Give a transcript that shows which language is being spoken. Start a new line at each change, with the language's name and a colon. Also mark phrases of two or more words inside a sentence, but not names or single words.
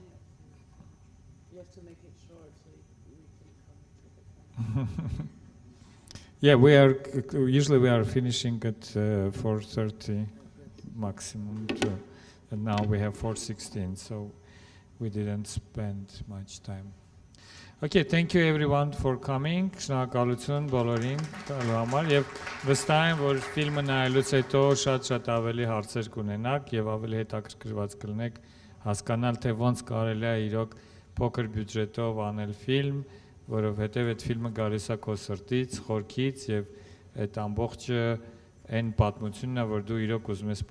English: You have to make it short so we can come. Yeah, usually we are finishing at 4:30 maximum, and now we have 4:16, so we didn't spend much time. Okay, thank you everyone for coming.
Armenian: Շնորհակալություն բոլորին տալու համար եւ վստահ եմ, որ ֆիլմը նայելուց հետո շատ ավելի հարցեր կունենաք եւ ավելի հետաքրքրված կլինեք հասկանալ, թե ոնց կարելի է իրոք փոքր բյուջետով անել ֆիլմ, որովհետև այդ ֆիլմը գալիս է քո սրտից, խորքից եւ այդ ամբողջը այն պատմությունն է, որ դու իրոք ուզում ես